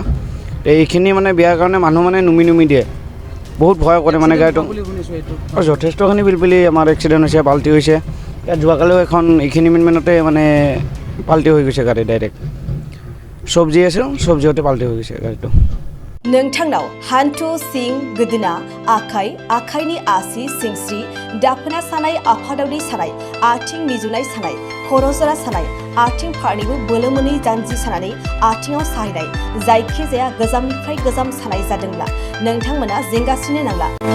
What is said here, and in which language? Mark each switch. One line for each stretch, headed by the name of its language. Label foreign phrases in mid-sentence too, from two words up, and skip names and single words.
Assamese: এইখিনি মানে বেয়াৰ কাৰণে মানুহ মানে নুমি দিয়ে, বহুত ভয় কৰে মানে গাড়ীটো। আৰু যথেষ্টখিনি পিলপিলি আমাৰ এক্সিডেণ্ট হৈছে, পাল্টি হৈছে। ইয়াত যোৱাকালিও এখন এইখিনি মিনিটতে মানে পাল্টি হৈ গৈছে গাড়ী ডাইৰেক্ট। চব্জি আছিল, চব্জিতে পাল্টি হৈ গৈছে গাড়ীটো।
Bodo: नोंथांनाव हान्थु सिं गोदोना आखाइ आखाइनि आसि सिंस्रि दाफोना सानाय आफादावनि सानाय आथिं मिजुनाय सानाय खर' जरा सानाय आथिं फारनैबो बोलो मोनै जानजि सानानै आथिङाव साहैनाय जायखिजाया गोजामनिफ्राय गोजाम सानाय जादोंब्ला नोंथांमोना जिंगासिनो नांला।